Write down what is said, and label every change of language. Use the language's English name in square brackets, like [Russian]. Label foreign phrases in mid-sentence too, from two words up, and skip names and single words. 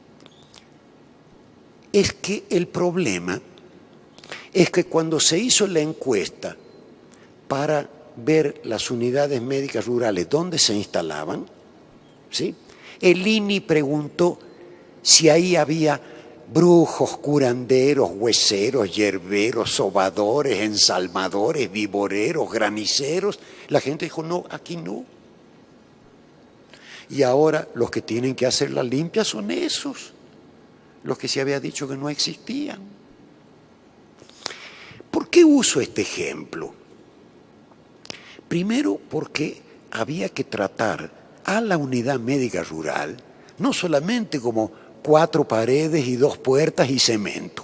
[Spanish] Es que el problema es que cuando se hizo la encuesta para ver las unidades médicas rurales donde se instalaban, ¿sí?, el INI preguntó si ahí había brujos, curanderos, hueseros, yerberos, sobadores, ensalmadores, vivoreros, graniceros. La gente dijo, no, aquí no. Y ahora los que tienen que hacer la limpia son esos, los que se había dicho que no existían. ¿Por qué uso este ejemplo? Primero, porque había que tratar a la unidad médica rural no solamente como 4 paredes y 2 puertas y cemento.